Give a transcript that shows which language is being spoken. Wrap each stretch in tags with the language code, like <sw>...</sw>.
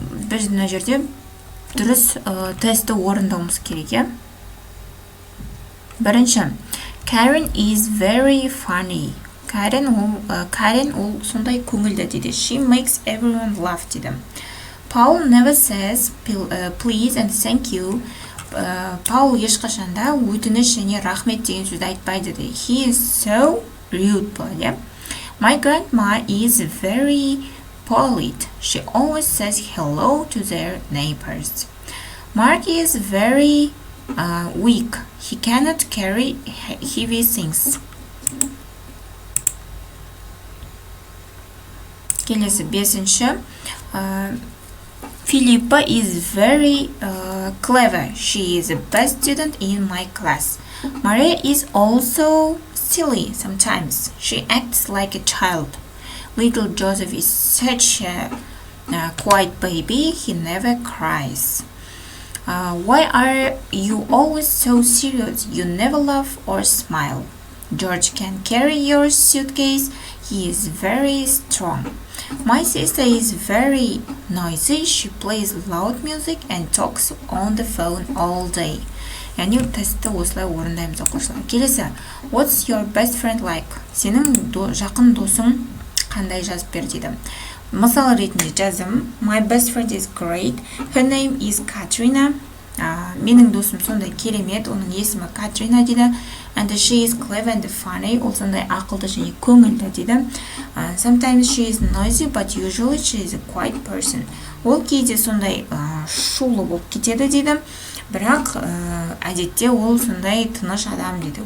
<kk>Біз мына жерде дұрыс тестті орындауымыз керек.</kk> <en>Бірінші, Karen is very funny.</en> <kk>Karen ол сондай көңілді дейді.</kk> <en>She makes everyone laugh дейді. Paul never says please and thank you.</en> <kk>Paul ешқашанда өтініш және рахмет деген сөзді айтпайды дейді.</kk> <en>He is so rude дейді. My grandma is very polite. She always says hello to their neighbors. Mark is very weak. He cannot carry heavy things. Келесі 5-ші. Philippa is very clever. She is the best student in my class. Maria is also silly sometimes. She acts like a child. Little Joseph is such a quiet baby. He never cries. Why are you always so serious? You never laugh or smile. George can carry your suitcase. He is very strong. My sister is very noisy. She plays loud music and talks on the phone all day.</en> <kk>Яғни тестті осылай орындаймыз, оқушылар.</kk> <en>Келесі, what's your best friend like?</en> <kk>Сенің жақын досың қандай жазып бер дейді. Мысал ретінде жазым.</kk> <en>My best friend is great. Her name is Katrina.</en> <kk>Менің досым сондай керемет. Оның есімі Katrina дейді.</kk> <en>And she is clever and funny.</en> <kk>Ол сондай ақылды және көңілді дейді.</kk> <en>Sometimes she is noisy, but usually she is a quiet person.</en> <kk>Ол кейде сондай шулы болып кетеді дейді. Бірақ әдетте ол сондай тыныш адам дейді.</kk>